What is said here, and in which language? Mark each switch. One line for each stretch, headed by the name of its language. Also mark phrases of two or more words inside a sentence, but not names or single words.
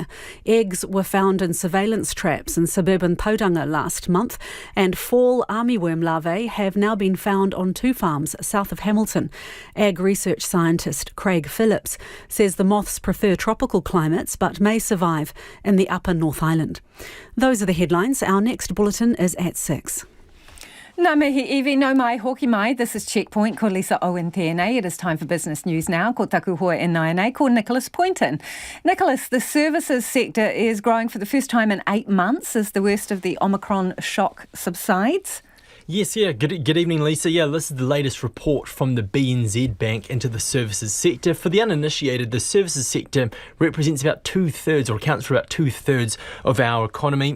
English: Eggs were found in surveillance traps in suburban Tauranga last month, and fall armyworm larvae have now been found on 2 farms south of Hamilton. Ag research scientist Craig Phillips says the moths prefer tropical climates but may survive in the upper North Island. Those are the headlines. Our next bulletin is at 6.
Māori: Nā mihi iwi no mai hoki mai.
English: This is Checkpoint.
Māori: Ko Lisa Owen tēnei.
English: It is time for business news now.
Māori: Ko taku hoa e nai ko Nicholas Poynton.
English: Nicholas, the services sector is growing for the first time in 8 months as the worst of the Omicron shock subsides. Yes, yeah. Good evening, Lisa. Yeah, this is the latest report from the BNZ Bank into the services sector. For the uninitiated, the services sector represents about 2/3 or accounts for about 2/3 of our economy.